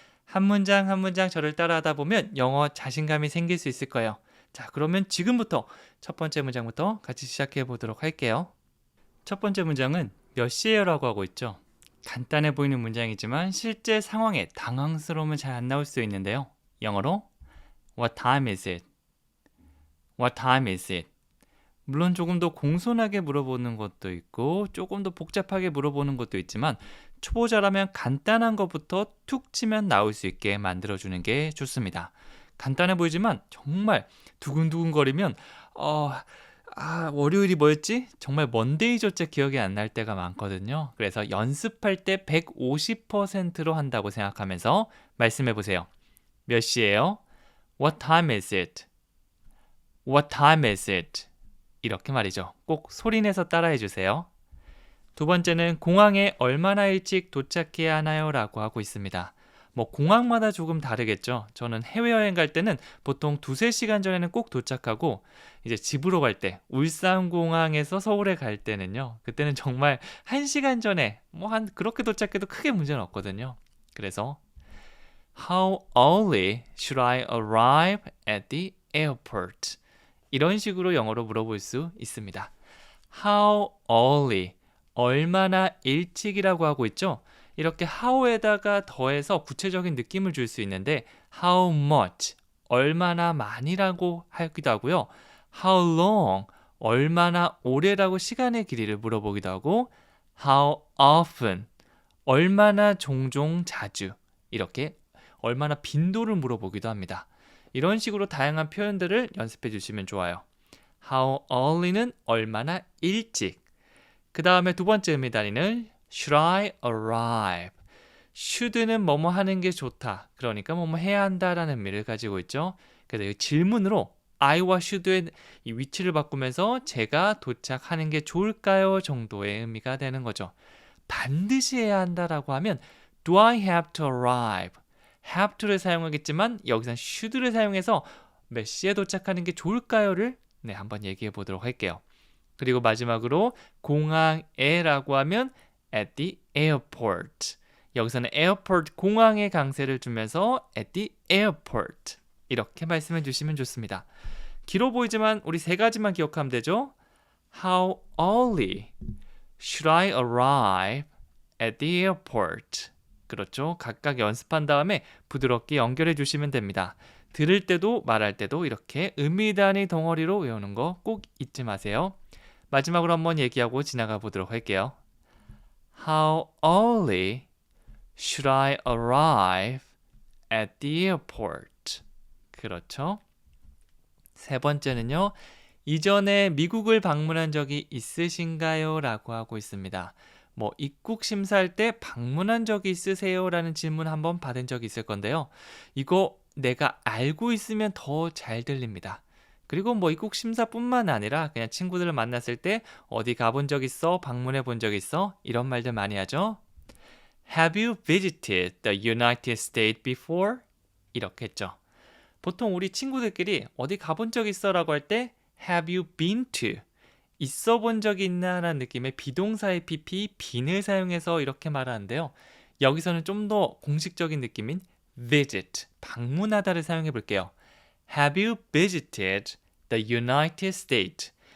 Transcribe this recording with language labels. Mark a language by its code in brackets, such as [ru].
[ko] 한 문장 한 문장 저를 따라하다 보면 영어 자신감이 생길 수 있을 거예요. 자, 그러면 지금부터 첫 번째 문장부터 같이 시작해 보도록 할게요. 첫 번째 문장은 몇 시에요? 라고 하고 있죠. 간단해 보이는 문장이지만 실제 상황에 당황스러우면 잘 안 나올 수 있는데요. [en] 영어로 What time is it? What time is it? [ko] 물론 조금 더 공손하게 물어보는 것도 있고 조금 더 복잡하게 물어보는 것도 있지만 초보자라면 간단한 것부터 툭 치면 나올 수 있게 만들어주는 게 좋습니다. 간단해 보이지만 정말 두근두근거리면 월요일이 뭐였지? 정말 먼데이조차 기억이 안 날 때가 많거든요. 그래서 연습할 때 150%로 한다고 생각하면서 말씀해 보세요. 몇 시예요? [en] What time is it? What time is it? [ko] 이렇게 말이죠. 꼭 소리내서 따라해 주세요. 두 번째는 공항에 얼마나 일찍 도착해야 하나요? 라고 하고 있습니다. 공항마다 조금 다르겠죠. 저는 해외여행 갈 때는 보통 2-3시간 전에는 꼭 도착하고 이제 집으로 갈 때 울산공항에서 서울에 갈 때는요. 그때는 정말 1시간 전에 그렇게 도착해도 크게 문제는 없거든요. 그래서 [en] How early should I arrive at the airport? [ko] 이런 식으로 영어로 물어볼 수 있습니다. [en] How early, [ko] 얼마나 일찍이라고 하고 있죠. 이렇게 how에다가 더해서 구체적인 느낌을 줄 수 있는데 how much, 얼마나 많이라고 하기도 하고요. How long, 얼마나 오래라고 시간의 길이를 물어보기도 하고 How often, 얼마나 종종 자주, 이렇게 얼마나 빈도를 물어보기도 합니다. 이런 식으로 다양한 표현들을 연습해 주시면 좋아요. How early는 얼마나 일찍. 그 다음에 두 번째 의미 다리는 [en] Should I arrive? [ko] should는 뭐뭐 하는 게 좋다. 그러니까 뭐뭐 해야 한다라는 의미를 가지고 있죠. 그래서 이 질문으로 I와 should의 이 위치를 바꾸면서 제가 도착하는 게 좋을까요? 정도의 의미가 되는 거죠. 반드시 해야 한다라고 하면 [en] Do I have to arrive? [ko] have to를 사용하겠지만 여기서는 should를 사용해서 몇 시에 도착하는 게 좋을까요를 한번 얘기해 보도록 할게요. 그리고 마지막으로 공항에라고 하면 [en] at the airport. [ko] 여기서는 airport 공항에 강세를 주면서 [en] at the airport [ko] 이렇게 말씀해 주시면 좋습니다. 길어 보이지만 우리 세 가지만 기억하면 되죠. [en] How early should I arrive at the airport? [ko] 그렇죠. 각각 연습한 다음에 부드럽게 연결해 주시면 됩니다. 들을 때도 말할 때도 이렇게 의미 단위 덩어리로 외우는 거 꼭 잊지 마세요. 마지막으로 한번 얘기하고 지나가 보도록 할게요. [en] How early should I arrive at the airport? [ko] 그렇죠. 세 번째는요. 이전에 미국을 방문한 적이 있으신가요? 라고 하고 있습니다. 입국 심사할 때 방문한 적이 있으세요? 라는 질문 한번 받은 적이 있을 건데요. 이거 내가 알고 있으면 더 잘 들립니다. 그리고 입국 심사뿐만 아니라 그냥 친구들을 만났을 때 어디 가본 적 있어? 방문해 본 적 있어? 이런 말들 많이 하죠. [en] Have you visited the United States before? [ko] 이렇게 했죠. 보통 우리 친구들끼리 어디 가본 적 있어? 라고 할 때 [en] Have you been to? [ko] 있어 본 적이 있나? 라는 느낌의 비동사의 pp, been을 사용해서 이렇게 말하는데요. 여기서는 좀 더 공식적인 느낌인 visit, 방문하다를 사용해 볼게요. [en] Have you visited the United States?